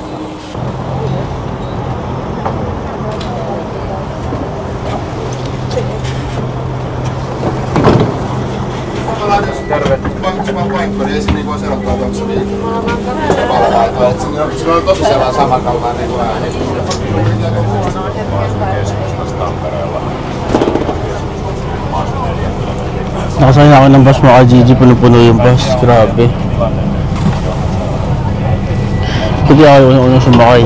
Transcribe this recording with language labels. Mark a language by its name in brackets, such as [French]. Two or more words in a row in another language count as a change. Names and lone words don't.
[Finnish] Terve. Sama paikka, niin ei voisi erottaa tuossa samalla lailla. Sillä on tosi sellainen samankaltainen kuin ääni. Keskustassa Tampereella. [Filipino] Nakasakay na ako ng bus mga GG. Puno-puno yung bus. Grabe. Hindi ako yung unang sumakay.